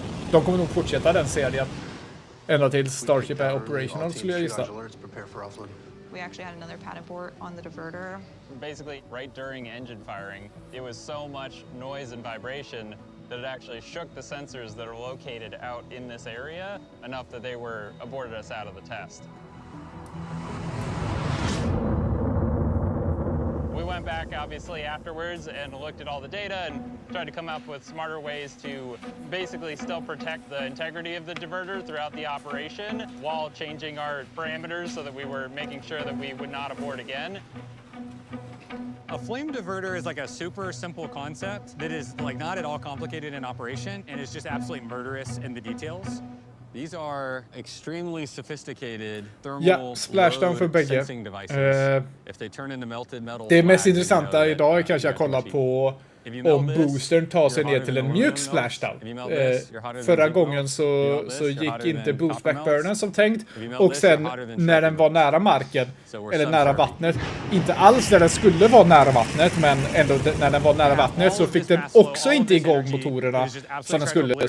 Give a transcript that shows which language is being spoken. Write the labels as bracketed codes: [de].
[sv] De kommer nog fortsätta den serien ända till Starship är operational, skulle jag gissa. [en] We actually had another pad abort on the diverter. Basically, right during engine firing, it was so much noise and vibration that it actually shook the sensors that are located out in this area enough that they aborted us out of the test. We went back obviously afterwards and looked at all the data and tried to come up with smarter ways to basically still protect the integrity of the diverter throughout the operation while changing our parameters so that we were making sure that we would not abort again. A flame diverter is like a super simple concept that is like not at all complicated in operation and is just absolutely murderous in the details. These are extremely sophisticated thermal [sv] splashdown för bägge. [en] sensing devices. If they turn into melted metal, [sv] Det mest intressanta idag är kanske att kolla på om Boostern tar sig ner till en mjuk splashdown. Förra gången så gick inte boost backburnen som tänkt. Och sen när den var nära marken, eller nära vattnet, inte alls där den skulle vara nära vattnet, men ändå när den var nära vattnet så fick den också inte igång motorerna som den skulle.